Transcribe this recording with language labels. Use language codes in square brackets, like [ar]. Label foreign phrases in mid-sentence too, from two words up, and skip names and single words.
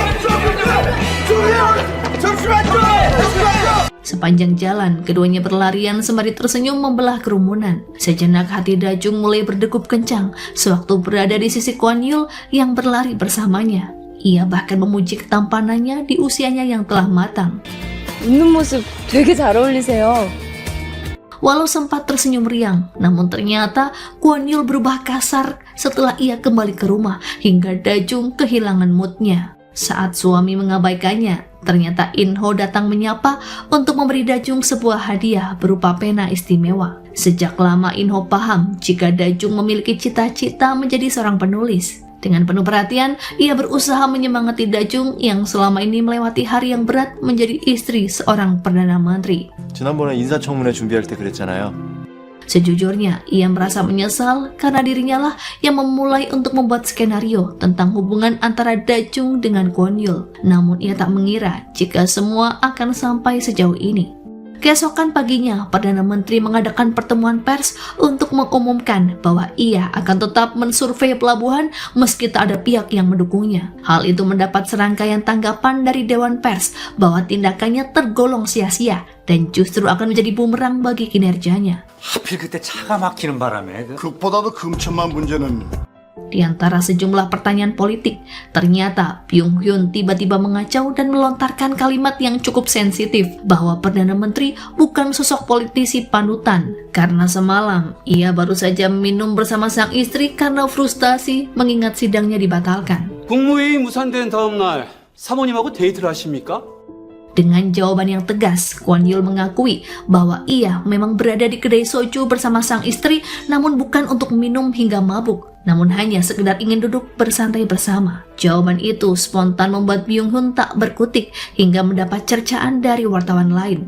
[id] Sepanjang jalan, keduanya berlarian sembari tersenyum membelah kerumunan. Sejenak hati Dajung mulai berdegup kencang sewaktu berada di sisi Kwon Yul yang berlari bersamanya. Ia bahkan memuji ketampanannya di usianya yang telah matang. [ko] 웃는 모습 되게 잘 어울리세요. [id] Walau sempat tersenyum riang, namun ternyata Kwon Yul berubah kasar setelah ia kembali ke rumah hingga Dajung kehilangan moodnya. Saat suami mengabaikannya, ternyata Inho datang menyapa untuk memberi Dajung sebuah hadiah berupa pena istimewa. Sejak lama Inho paham jika Dajung memiliki cita-cita menjadi seorang penulis. Dengan penuh perhatian, ia berusaha menyemangati Dajung yang selama ini melewati hari yang berat menjadi istri seorang Perdana Menteri. [ko] 지난번에 인사청문회 준비할 때 그랬잖아요. [id] Sejujurnya, ia merasa menyesal karena dirinya lah yang memulai untuk membuat skenario tentang hubungan antara Dajung dengan Kwon Yul. Namun ia tak mengira jika semua akan sampai sejauh ini. Keesokan paginya, Perdana Menteri mengadakan pertemuan pers untuk mengumumkan bahwa ia akan tetap mensurvei pelabuhan meski tak ada pihak yang mendukungnya. Hal itu mendapat serangkaian tanggapan dari Dewan Pers bahwa tindakannya tergolong sia-sia dan justru akan menjadi bumerang bagi kinerjanya. [ko] 하필 그때 차가 막히는 바람에 그보다도 금천만 문제는 [id] Di antara sejumlah pertanyaan politik, ternyata Byung Hun tiba-tiba mengacau dan melontarkan kalimat yang cukup sensitif bahwa Perdana Menteri bukan sosok politisi panutan karena semalam ia baru saja minum bersama sang istri karena frustasi mengingat sidangnya dibatalkan. [ko] 국무회의 무산된 다음 날 사모님하고 데이트를 하십니까? [id] Dengan jawaban yang tegas, Kwon Yul mengakui bahwa ia memang berada di kedai soju bersama sang istri namun bukan untuk minum hingga mabuk, namun hanya sekedar ingin duduk bersantai bersama. Jawaban itu spontan membuat Byung Hun tak berkutik hingga mendapat cercaan dari wartawan lain.